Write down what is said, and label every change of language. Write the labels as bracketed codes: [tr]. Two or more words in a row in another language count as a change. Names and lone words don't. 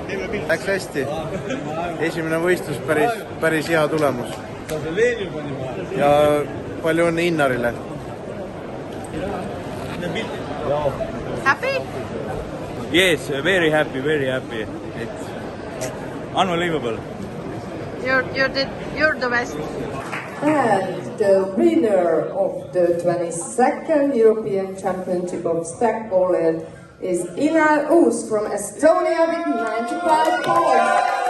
[et] Läks hästi. Esimene võistlus päris hea tulemus. Ja palju õnne Innarile. [en] Happy? Yes, very happy, very happy. It's unbelievable. You're the best. And the winner of the 22nd European Championship of Stackbowler is Inar Uus from Estonia with 95 points.